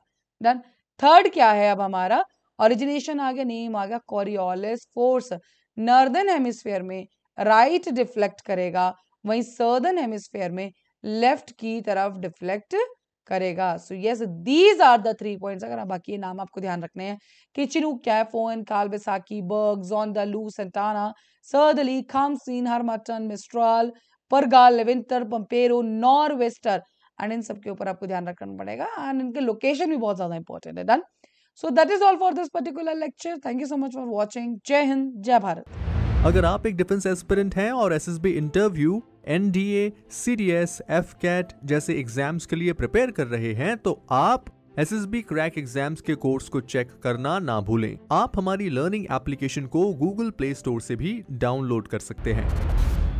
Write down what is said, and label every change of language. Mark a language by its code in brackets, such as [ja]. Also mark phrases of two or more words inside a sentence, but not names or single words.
[en] then third [hi] क्या है, अब हमारा ओरिजिनेशन आ गया, नेम आ गया, [en] Coriolis force. northern hemisphere [hi] में [en] right deflect [hi] करेगा, वहीं [en] southern hemisphere [hi] में लेफ्ट की तरफ डिफ्लेक्ट करेगा। [en] so yes, these are the 3 points. [hi] अगर बाकी ये नाम आपको ध्यान रखने हैं कि चिनूक क्या है, फोन, कालबेसाकी, बर्ग, जोंदा, लू, सेंटाना, सर्दली, खामसीन, हरमटन, मिस्ट्राल, परगाल, लेवेंटर, पंपेरो, नॉरवेस्टर, एंड इन सब के ऊपर आपको ध्यान रखना पड़ेगा, एंड इनके लोकेशन भी बहुत ज्यादा इंपॉर्टेंट है। डन। [en] so that is all for this particular lecture. thank you so much for watching. [hi] जय हिंद, जय भारत। अगर आप एक [en] defence aspirant [hi] हैं और [en] SSB interview, [hi] एनडीए, सीडीएस, एफकैट जैसे एग्जाम्स के लिए प्रिपेयर कर रहे हैं तो आप एसएसबी क्रैक एग्जाम्स के कोर्स को चेक करना ना भूलें। आप हमारी [en] learning application [hi] को गूगल प्ले स्टोर से भी डाउनलोड कर सकते हैं।